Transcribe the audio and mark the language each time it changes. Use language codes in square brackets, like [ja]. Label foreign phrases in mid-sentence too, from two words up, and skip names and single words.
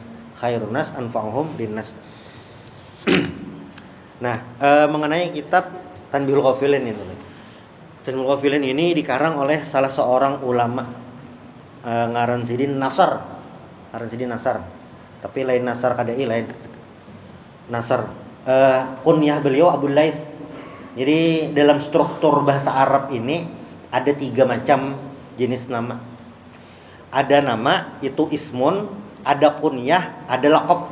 [ar] خير الناس أنفعهم للناس. [id] Nah, mengenai kitab Tanbihul Ghafilin ini. Tanbihul Ghafilin ini dikarang oleh salah seorang ulama, ngaran Sidin Nasar. [bjn] Ngaran Sidin Nasar. Tapi lain Nasar kadai, lain Nasar. [id] Kunyah beliau Abu Laits. Jadi dalam struktur bahasa Arab ini ada 3 macam jenis nama. Ada nama itu ismun, ada kunyah, ada laqab.